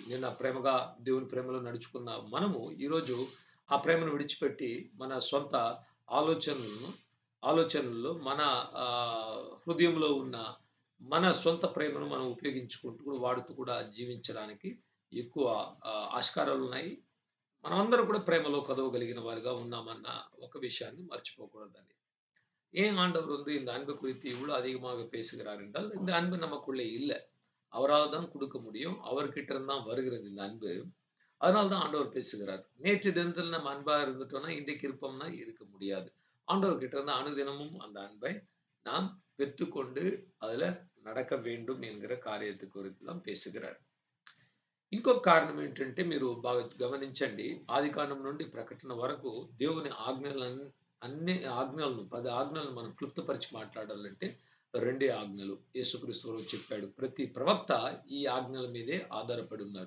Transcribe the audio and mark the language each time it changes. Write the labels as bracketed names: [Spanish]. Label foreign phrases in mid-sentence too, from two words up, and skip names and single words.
[Telugu] నిన్న ప్రేమగా దేవుని ప్రేమలో నడుచుకున్న మనము, ఈరోజు ఆ ప్రేమను విడిచిపెట్టి, మన సొంత ఆలోచనలను ఆలోచనల్లో మన హృదయంలో ఉన్న మన సొంత ప్రేమను మనం ఉపయోగించుకుంటూ కూడా, వాడుతూ కూడా జీవించడానికి ఎక్కువ ఆస్కారాలున్నాయి. మనమందరం కూడా ప్రేమలో కదవగలిగిన వారుగా ఉన్నామన్న ఒక విషయాన్ని మర్చిపోకూడదండి. [Tamil] ஏன் ஆண்டவர் இந்த அன்பு குறித்து இவ்வளோ அதிகமாக பேசுகிறார் என்றால், இந்த அன்பு நமக்குள்ளே இல்ல. அவரால் தான் குடுக்க முடியும். அவர்கிட்ட இருந்து தான் வருகிறது இந்த அன்பு. அதனால தான் ஆண்டவர் பேசுகிறார். நேற்று தினத்துல நம்ம அன்பா இருந்துட்டோம்னா, இன்றைக்கு இருப்போம்னா இருக்க முடியாது. ஆண்டவர்கிட்ட இருந்து அனுதினமும் அந்த அன்பை நாம் பெற்றுக்கொண்டு அதுல நடக்க வேண்டும் என்கிற காரியத்தை குறித்து தான் పేసుகிறாరు. [Telugu] ఇంకొక కారణం ఏంటంటే మీరు బాగా గమనించండి. ఆదికాండం నుండి ప్రకటన వరకు దేవుని అన్ని ఆజ్ఞలను 10 ఆజ్ఞలను మనం క్లుప్తపరిచి మాట్లాడాలంటే రెండే ఆజ్ఞలు. యేసుక్రీస్తు ప్రభువు చెప్పాడు. ప్రతి ప్రవక్త ఈ ఆజ్ఞల మీదే ఆధారపడి ఉన్నారు.